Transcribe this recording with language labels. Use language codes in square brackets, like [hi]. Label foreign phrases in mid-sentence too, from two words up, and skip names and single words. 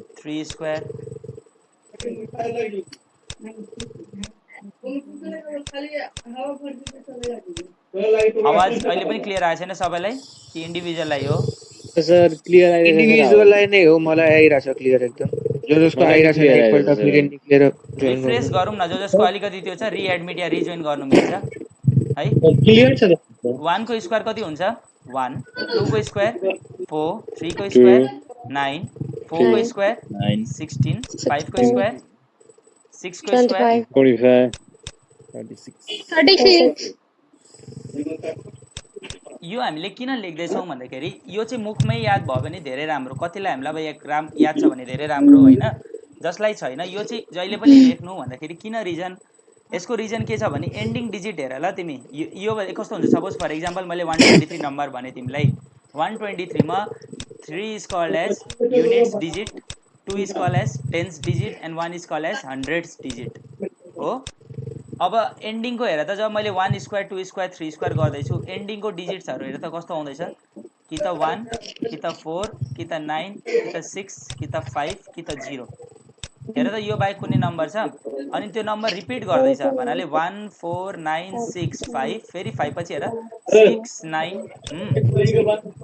[ne] 3 स्क्वायर आवाज अहिले पनि क्लियर आएको छैन सबैलाई कि इन्डिभिजुअललाई हो सर क्लियर आइरहेछ इन्डिभिजुअललाई नै हो मलाई आइरहेछ क्लियर एकदम जो जसको आइरहेछ एकपल्ट फेरि निक्लेर रिफ्रेश गरौँ न जो जसको अलिकति त्यो छ रिएडमिट या रिजोइन गर्नु मिल्छ है क्लियर छ 1 को स्क्वायर कति हुन्छ 1 2 को स्क्वायर 4 3 को स्क्वायर 9 4 को स्क्वायर 16 5 को स्क्वायर 6 को स्क्वायर 45 36 यो हामीले किन लेख्दैछौँ भन्दाखेरि यो चाहिँ मुखमै याद भयो भने धेरै राम्रो कतिलाई हामीलाई अब याद छ भने धेरै राम्रो होइन जसलाई छैन यो चाहिँ जहिले पनि लेख्नु भन्दाखेरि किन रिजन यसको रिजन के छ भने एन्डिङ डिजिट हेर ल तिमी यो कस्तो हुन्छ [en] suppose for example [ne] मैले 123 नम्बर भने तिमीलाई 123 मा 3 [en] is called as units digit 2 is called as tens digit and 1 is called as hundreds digit [ne] हो अब एन्डिङको हेर त जब मैले 1 स्क्वायर 2 स्क्वायर 3 स्क्वायर गर्दैछु एन्डिङको डिजिट्सहरू हेर त कस्तो आउँदैछ कि त 1 कि त 4 कि त 9 कि त 6 कि त 5 कि त 0 हेर त यो बाहेक कुनै नम्बर छ अनि त्यो नम्बर रिपिट गर्दैछ भन्नाले 1 4 9 6 5 फेरि 5 पछि हेर 6 9